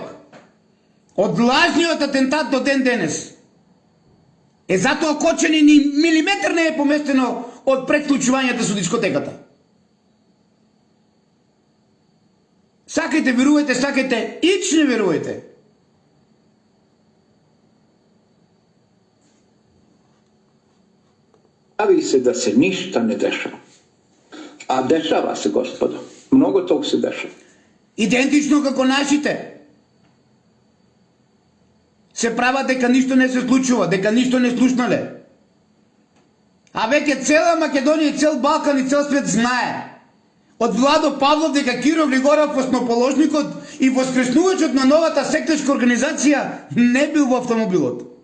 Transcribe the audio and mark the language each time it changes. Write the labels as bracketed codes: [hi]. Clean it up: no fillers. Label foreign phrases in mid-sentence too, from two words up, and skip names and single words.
[mk] Од лажниот атентат до ден денес. Затоа Кочани ни милиметар не е поместено од предклучувањата со дискотеката. Сакајте верувајте, сакајте ич не верувајте. [sr] Pravi se da se ništa ne dešava. A dešava se, gospodo. Mnogo tog se dešava. [mk] Идентично како нашите. Се прават дека ништо не се случува, дека ништо не слушнале. А веќе цела Македонија, цел Балкан и цел свет знае од Владо Павлов дека Киро Глигоров, основоположникот и воскреснувачот на новата сектачка организација, не бил во автомобилот.